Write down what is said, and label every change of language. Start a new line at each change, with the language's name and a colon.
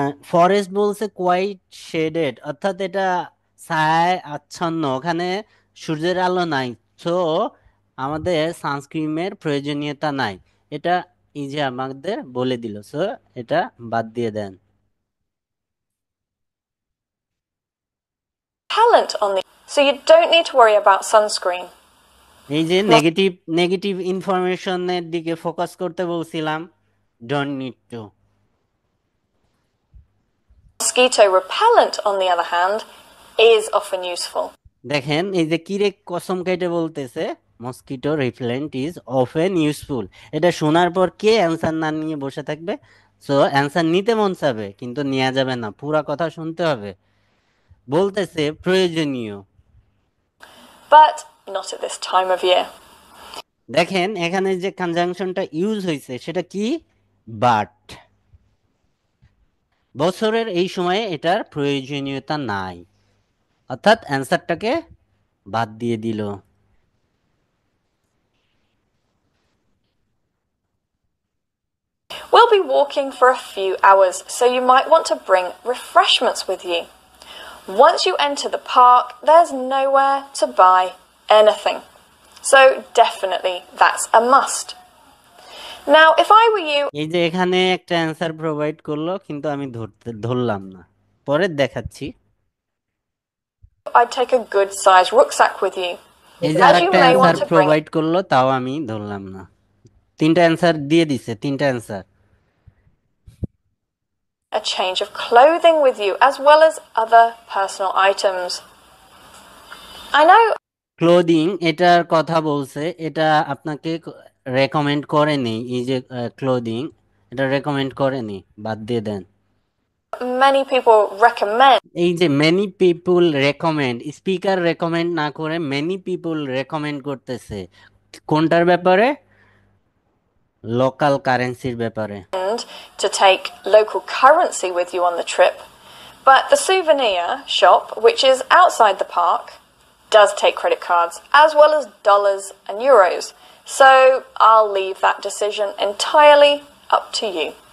Bangla: Forest বলছে quite shaded, অর্থাৎ এটা ছায়ায় আচ্ছন্ন, ওখানে সূর্যের আলো নাই, তো আমাদের সানস্ক্রিনের প্রয়োজনীয়তা নাই। এটা এই যে আমাদের বলে দিল, সো এটা বাদ দিয়ে দেন।
English: Repellent on the so you don't need to worry about sunscreen.
Bangla: এই যে নেগেটিভ নেগেটিভ ইনফরমেশনের দিকে ফোকাস করতে বলছিলাম,
English: Don't need to. Mosquito repellent, on the other hand, is often useful.
Bangla: দেখেন এই যে কিরে কসম কেটে বলতেছে
English: Mosquito repellent is often useful.
Bangla: এটা শোনার পর কে অ্যান্সার না নিয়ে বসে থাকবে? সো অ্যান্সার নিতে মন চাবে কিন্তু নেওয়া যাবে না, পুরা কথা শুনতে হবে। বলতেছে প্রয়োজনীয়।
English: But not at this time of year.
Bangla: দেখেন এখানে যে কনজাংশনটা ইউজ হয়েছে সেটা কি? বাট। বছরের এই সময়ে এটার প্রয়োজনীয়তা নাই, অর্থাৎ অ্যান্সারটাকে বাদ দিয়ে দিল।
English: We'll be walking for a few hours, so you might want to bring refreshments with you. Once you enter the park, there's nowhere to buy anything. So definitely that's a must. Now, if I were you,
Bangla: এই যে এখানে একটা answer provide করলো কিন্তু আমি ধরলাম না, পরে দেখাচ্ছি।
English: I'd take a good sized rucksack with you.
Bangla: এই যে
English: As you
Bangla: আরেকটা
English: may
Bangla: answer
English: want to bring
Bangla: provide করলো, তাও আমি ধরলাম না। তিনটা অ্যান্সার দিয়ে দিছে, তিনটা answer.
English: a change of clothing with you, as well as other personal items. I know
Bangla: clothing এটার কথা বলছে, এটা আপনাকে রেকমেন্ড করেনি। এই যে ক্লোদিং, এটা রেকমেন্ড করেনি, বাদ দিয়ে দেন।
English: many people recommend
Bangla: এই যে
English: many people recommend,
Bangla: speaker recommend না করে মেনি পিপুল রেকমেন্ড করতেছে কোনটার ব্যাপারে? লোকাল কারেন্সির ব্যাপারে।
English: to take local currency with you on the trip, but the souvenir shop, which is outside the park, does take credit cards as well as dollars and euros. So I'll leave that decision entirely up to you.